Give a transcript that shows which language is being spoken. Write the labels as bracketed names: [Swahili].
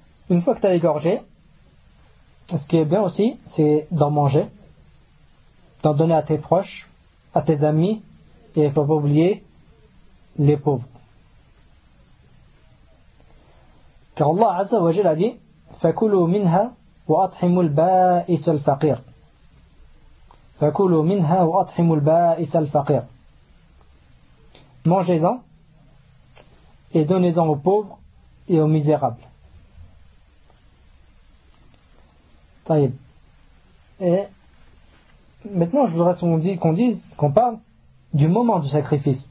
[French] Une fois que tu as égorgé, ce qui est bien aussi, c'est d'en manger, d'en donner à tes proches, à tes amis, et il ne faut pas oublier les pauvres. Car Allah Azza wa Jalla a dit [Arabic] فَكُلُوا مِنْهَا وَأَطْحِمُوا الْبَائِسَ الْفَقِيرِ فَكُلُوا مِنْهَا وَأَطْحِمُوا الْبَائِسَ الْفَقِيرِ. [French] Mangez-en et donnez-en aux pauvres et aux misérables. Taïb. Et maintenant, je voudrais qu'on parle du moment du sacrifice.